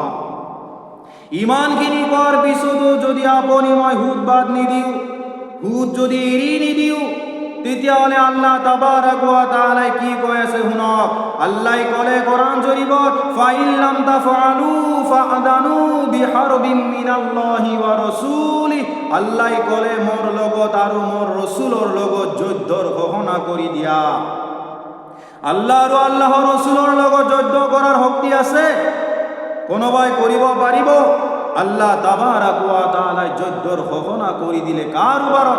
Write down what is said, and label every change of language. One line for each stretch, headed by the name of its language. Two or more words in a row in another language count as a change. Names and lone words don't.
Assamese: ইমানখিনি কোৱাৰ পিছতো যদি আপুনি মই সুদ বাদ নিদিওঁ, সুদ যদি এৰি নিদিওঁ, তেতিয়াহ'লে আল্লাহ
Arabic: تبارك وتعالى
Assamese: কি কৈ আছে শুনক। আল্লাহ ক'লে কোরআন শরীফত,
Arabic: فإن لم تفعلوا فأذنوا بحرب من الله ورسوله,
Assamese: আল্লাহ ক'লে মোৰ লগত আৰু মোৰ ৰাসূলৰ লগত যুদ্ধৰ ঘোষণা কৰি দিয়া। আল্লাহ আৰু আল্লাহৰ ৰাসূলৰ লগত যুদ্ধ কৰাৰ শক্তি আছে? কোনোবাই কৰিব পাৰিব? আল্লাহ
Arabic: تبارك وتعالى
Assamese: যুদ্ধৰ ঘোষণা কৰি দিলে কাৰ ওপৰত?